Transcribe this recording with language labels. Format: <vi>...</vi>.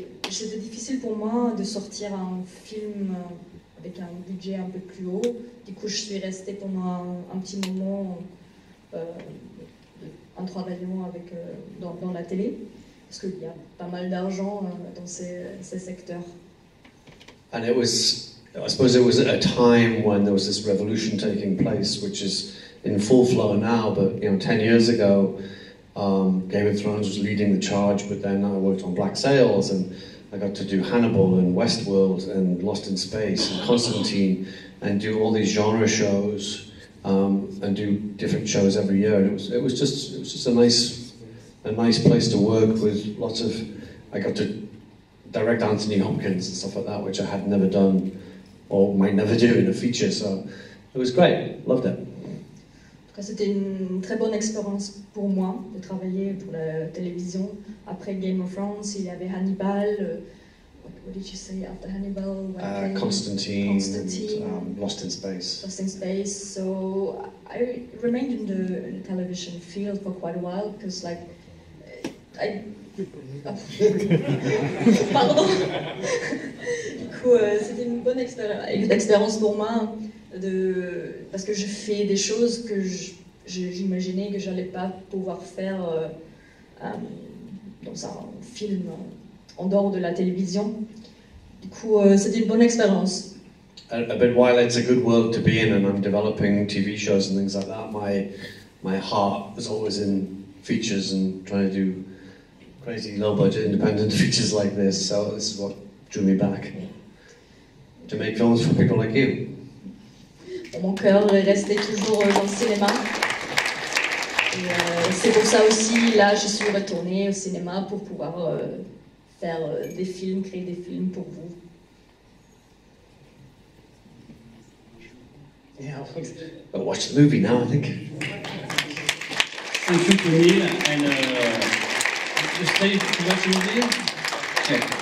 <fr>C'était difficile pour moi de sortir un film avec un budget un peu plus haut. Du coup, je suis restée pendant un petit moment en travaillant dans la télé, parce qu'il y a pas mal d'argent dans ces secteurs.</fr> <en>And I suppose it was at a time when there was this revolution taking place, which is in full flow now, but 10 years ago, Game of Thrones was leading the charge, but then I worked on Black Sails, and I got to do Hannibal and Westworld and Lost in Space and Constantine, and do all these genre shows, and do different shows every year. And it was just a nice place to work with lots of. I got to direct Anthony Hopkins and stuff like that, which I had never done or might never do in a feature. So it was great. Loved it.</en> <fr>C'était une très bonne expérience pour moi de travailler pour la télévision. Après Game of Thrones, il y avait Hannibal.</fr> <en>What did you say after Hannibal? Constantine. Lost in Space. Lost in Space. So I remained in the television field for quite a while because, like, Pardon.</en> <fr>Du coup, c'était une bonne expérience pour moi. Parce que je fais des choses que j'imaginais que j'allais pas pouvoir faire dans un film en dehors de la télévision. Du coup, c'était une bonne expérience.</fr> <en>But while it's a good world to be in, and I'm developing TV shows and things like that, my heart is always in features and trying to do crazy low-budget independent features like this. So this is what drew me back to make films for people like you.</en> <fr>Mon cœur est resté toujours dans le cinéma. Et c'est pour ça aussi, là, je suis retournée au cinéma pour pouvoir faire des films, créer des films pour vous.</fr> <en>Yeah, I'll watch the movie now, I think. Thank you to Neil, and you stay to watch the movie? Yeah.</en>